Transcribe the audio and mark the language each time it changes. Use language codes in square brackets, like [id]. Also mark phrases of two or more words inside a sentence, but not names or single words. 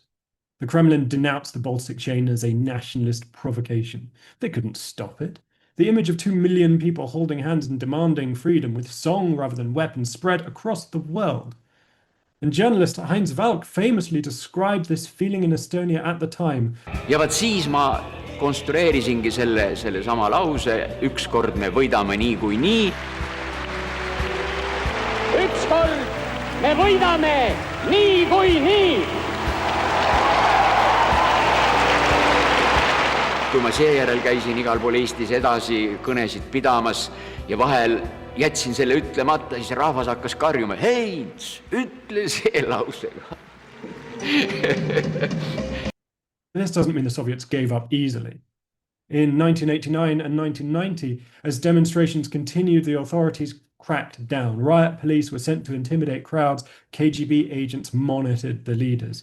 [en] The Kremlin denounced the Baltic chain as a nationalist provocation. They couldn't stop it. The image of 2 million people holding hands and demanding freedom with song rather than weapons spread across the world. And journalist Heinz Valk famously described this feeling in Estonia at the time. [et] Ja vaat siis ma konstrueerisingi sellesama lause, ükskord me võidame niikuinii. Ükskord me võidame niikuinii. Kui ma seejärel käisin igal pool Eestis edasi kõnesid pidamas ja vahel jätsin selle ütlemata, siis rahvas hakkas karjuma, Heinz, ütle see lausega. [en] This doesn't mean the Soviets gave up easily. In 1989 and 1990, as demonstrations continued, the authorities cracked down. Riot police were sent to intimidate crowds. KGB agents monitored the leaders.